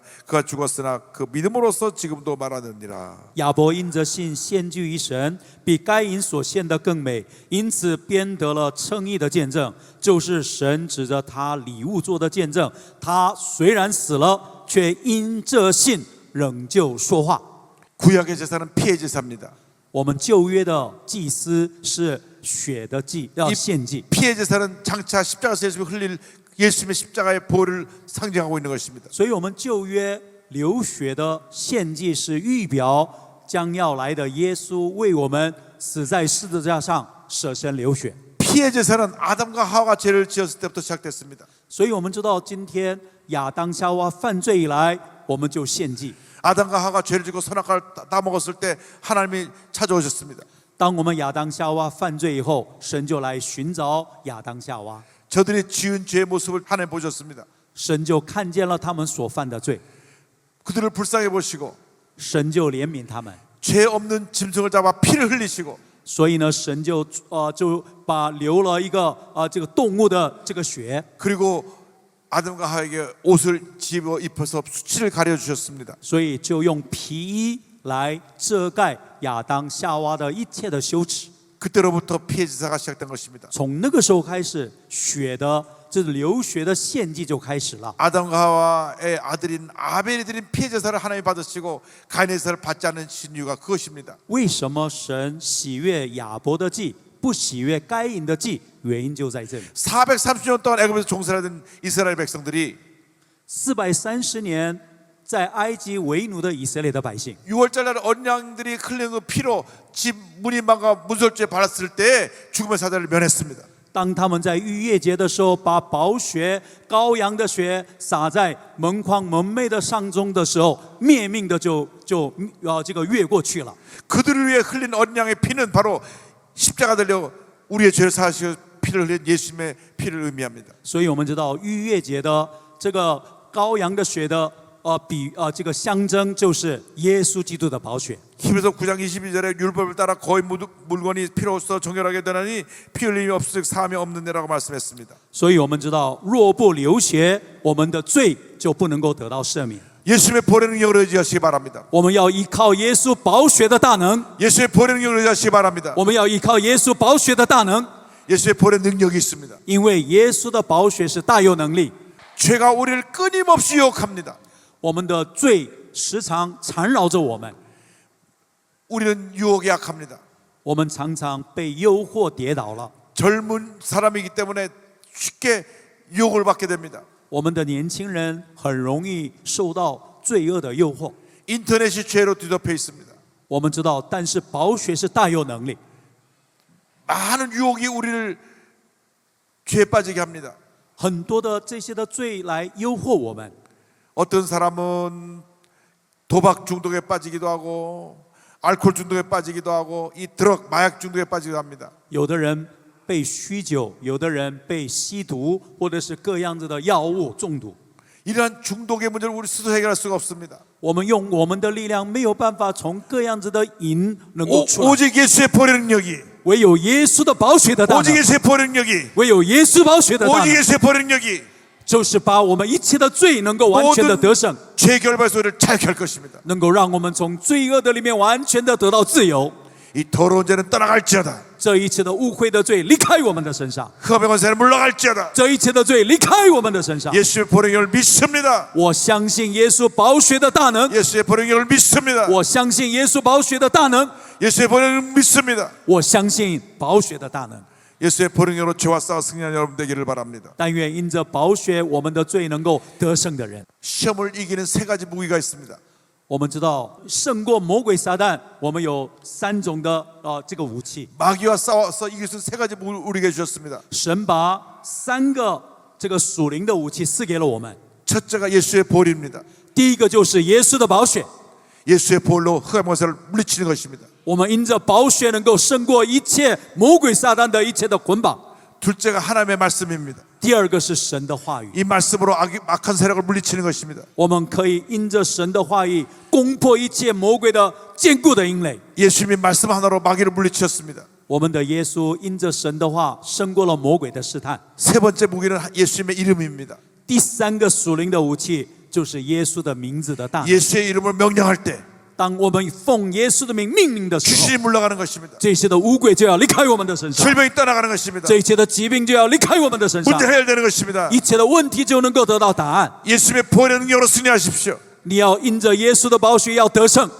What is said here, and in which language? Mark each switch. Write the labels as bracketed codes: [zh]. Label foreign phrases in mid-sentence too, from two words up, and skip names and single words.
[ko] 그가 죽었으나 그 믿음으로써 지금도 말하느니라. [zh] 亚伯因着信献祭于神，比该隐所献的更美，因此编得了称义的见证，就是神指着他礼物做的见证。他虽然死了，却因这信仍旧说话。 [ko] 구약의 제사는 피의 제사입니다. [zh] 我们旧约的祭司是血的祭，要献祭。 [ko] 피의 제사는 장차 십자가에서 예수님이 흘릴 예수님의 십자가의 보혈을 상징하고 있는 것입니다. [zh] 所以，我们旧约流血的献祭是预表将要来的耶稣为我们死在十字架上舍身流血。 [ko] 피의 제사는 아담과 하와가 죄를 지었을 때부터 시작됐습니다. [zh] 所以我们知道，今天亚当夏娃犯罪以来，我们就献祭。 [ko] 아담과 하와가 죄를 지고 선악과를 따먹었을 때 하나님이 찾아오셨습니다. [zh] 当我们亚当夏娃犯罪以后，神就来寻找亚当夏娃， [ko] 저들이 지은 죄의 모습을 하나님 보셨습니다. [zh] 神就看见了他们所犯的罪， [ko] 그들을 불쌍히 보시고 [zh] 神就怜悯他们。 [ko] 죄 없는 짐승을 잡아 피를 흘리시고 [zh] 所以呢，神就把流了一个这个动物的这个血， [ko] 그리고 아담과 하와에게 옷을 집어 입혀서 수치를 가려 주셨습니다. [zh] 所以就用皮衣来遮盖亚当夏娃的一切的羞耻。 [ko] 그때로부터 피의 제사가 시작된 것입니다. [zh] 从那个时候开始，血的这流血的献祭就开始了。 [ko] 아담과 하와의 아들인 아벨이 드린 피의 제사를 하나님이 받으시고 가인의 제사를 받지 않는 이유가 그것입니다. [zh] 为什么神喜悦亚伯的祭，不喜悦该隐的祭？原因就在这里。 [ko] 430년 동안 애굽에서 종살이던 이스라엘 백성들이 [zh] 430 年在埃及为奴的以色列的百姓， [ko] 6월절 날 어린 양들이 흘리는 그 피로 집 문인방과 문설주에 발랐을 때 죽음의 사자를 면했습니다. [zh] 当他们在逾越节的时候，把宝血、羔羊的血洒在门框门楣的上中的时候，灭命的就这个越过去了。 [ko] 그들을 위해 흘린 어린 양의 피는 바로 십자가 달려 우리의 죄를 사하시고 피를 흘린 예수님의 피를 의미합니다. [zh] 所以我们知道逾越节的这个羔羊的血的这个象征就是耶稣基督的宝血。 [ko] 히브리서 9장 22절에 율법을 따라 거의 물건이 필요없어 정결하게 되나니 피 흘림이 없을 사함이 없는 데라고 말씀했습니다. [zh] 所以我们知道，若不流血，我们的罪就不能够得到赦免。 [ko] 예수님의 보혈의 능력을 의지하시기 바랍니다. [zh] 我们要依靠耶稣宝血的大能， [ko] 예수의 보혈의 능력을 의지하시기 바랍니다. [zh] 我们要依靠耶稣宝血的大能， [ko] 예수의 보혈의 능력이 있습니다. [zh] 因为耶稣的宝血是大有能力。 [ko] 죄가 우리를 끊임없이 유혹합니다. [zh] 我们的罪时常缠绕着我们， [ko] 우리는 유혹에 약합니다. [zh] 我们常常被诱惑跌倒了。 [ko] 젊은 사람이기 때문에 쉽게 유혹을 받게 됩니다. [zh] 我们的年轻人很容易受到罪恶的诱惑。 [ko] 인터넷이 죄로 뒤덮여 있습니다. [zh] 我们知道，但是宝血是大有能力， [ko] 많은 유혹이 우리를 죄에 빠지게 합니다. [zh] 很多的这些的罪来诱惑我们。 [ko] 어떤 사람은 도박 중독에 빠지기도 하고 알코올 중독에 빠지기도 하고 이 드럭 마약 중독에 빠지기도 합니다. [zh] 有的人被酗酒，有的人被吸毒，或者是各样子的药物中毒。 [ko] 이러한 중독의 문제를 우리 스스로 해결할 수가 없습니다. [zh] 我们用我们的力量没有办法从各样子的瘾能够出来， [ko] 오직 예수의 보혈의 능력이 [zh] 唯有耶稣的宝血的大 [ko] 오직 [zh] 能， [ko] 예수의 보혈의 능력이 [zh] 唯有耶稣宝血的大 [ko] 오직 [zh] 能， [ko] 예수의 보혈의 능력이 [zh] 就是把我们一切的罪能够完全的得胜， [ko] 죄 결발 소리를 자유케 할 것입니다. [zh] 能够让我们从罪恶的里面完全的得到自由。 [ko] 이 더러운 죄는 떠나갈지어다. [zh] 这一切的污秽的罪离开我们的身上， [ko] 흑암의 권세는 물러갈지어다. [zh] 这一切的罪离开我们的身上。 [ko] 예수의 보혈의 능력을 믿습니다. [zh] 我相信耶稣宝血的大能， [ko] 예수의 보혈의 능력을 믿습니다. [zh] 我相信耶稣宝血的大能， [ko] 예수의 보혈의 능력을 믿습니다. [zh] 我相信宝血的大能。 [ko] 예수의 보혈의 능력으로 죄와 싸워 승리하는 여러분 되기를 바랍니다. [zh] 但愿因着宝血，我们的罪能够得胜的人。 [ko] 시험을 이기는 세 가지 무기가 있습니다. [zh] 我们知道胜过魔鬼撒旦，我们有3种的这个武器。 [ko] 마귀와 싸워서 이길 수 있는 세 가지 무기를 우리에게 주셨습니다. [zh] 神把3个这个属灵的武器赐给了我们。 [ko] 첫째가 예수의 보혈입니다. [zh] 第一个就是耶稣的宝血， [ko] 예수의 보혈로 흑암의 권세를 물리치는 것입니다. [zh] 我们因着宝血能够胜过一切魔鬼撒旦的一切的捆绑。 [ko] 둘째가 하나님의 말씀입니다. [zh] 第二个是神的话语， [ko] 이 말씀으로 악한 세력을 물리치는 것입니다. [zh] 我们可以因着神的话语攻破一切魔鬼的坚固的营垒。 [ko] 예수님이 말씀 하나로 마귀를 물리치셨습니다. [zh] 我们的耶稣因着神的话胜过了魔鬼的试探。 [ko] 세 번째 무기는 예수님의 이름입니다. [zh] 第三个属灵的武器就是耶稣的名字的大能。 [ko] 예수의 이름을 명령할 때 [zh] 当我们奉耶稣的名命令的时候， [ko] 귀신이 물러가는 것입니다. [zh] 这些的污鬼就要离开我们的身上， [ko] 질병이 떠나가는 것입니다. [zh] 这一切的疾病就要离开我们的身上， [ko] 문제 해결되는 것입니다. [zh] 一切的问题就能够得到答案。 [ko] 예수님의 보혈의 능력으로 승리하십시오. [zh] 你要因着耶稣的宝血要得胜，